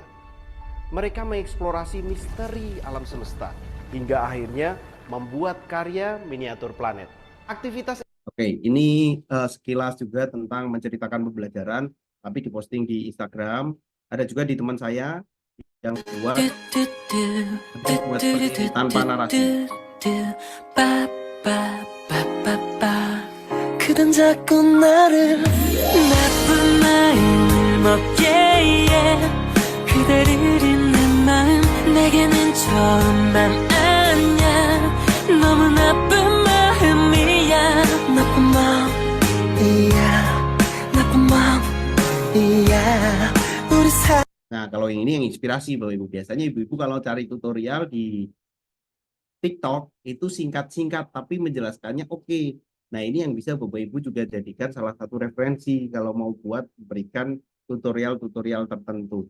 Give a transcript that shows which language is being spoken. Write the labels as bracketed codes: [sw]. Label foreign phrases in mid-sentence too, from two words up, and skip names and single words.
[id] Mereka mengeksplorasi misteri alam semesta hingga akhirnya membuat karya miniatur planet. Aktivitas Oke, ini sekilas juga tentang menceritakan pembelajaran, tapi diposting di Instagram. Ada juga di teman saya yang buat seperti ini, tanpa narasi. [ko] 그댄 자꾸 나를 나쁜 마음을 먹게 해 그대를 잊는 마음 내게는 처음 맘 아냐 너무 나쁜 마음이야 나쁜 마음이야 나쁜 마음이야 우리 사 [id] Nah, kalau yang ini yang inspirasi Bapak Ibu. Biasanya ibu-ibu kalau cari tutorial di TikTok itu singkat-singkat tapi menjelaskannya oke. Nah, ini yang bisa Bapak Ibu juga jadikan salah satu referensi kalau mau buat berikan tutorial-tutorial tertentu.